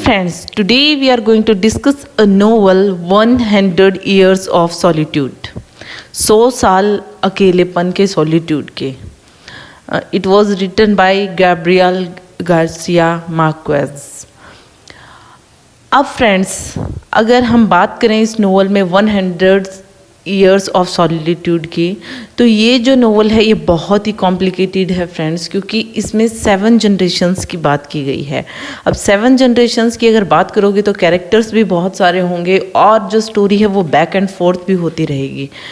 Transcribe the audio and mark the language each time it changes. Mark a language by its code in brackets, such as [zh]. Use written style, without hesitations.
[en] friends, today we are going to discuss a novel 100 Years of Solitude. [hi] 100 साल अकेलेपन के solitude के. [en] It was written by Gabriel Garcia Marquez. [hi] अब friends, अगर हम बात करें इस नोवेल में 100 ईयर्स ऑफ सॉलिट्यूड की, तो ये जो नोवेल है ये बहुत ही कॉम्प्लिकेटेड है फ्रेंड्स, क्योंकि इसमें 7 जनरेशन्स की बात की गई है. अब 7 जनरेशन्स की अगर बात करोगे तो कैरेक्टर्स भी बहुत सारे होंगे और जो स्टोरी है वो बैक एंड फोर्थ भी होती रहेगी.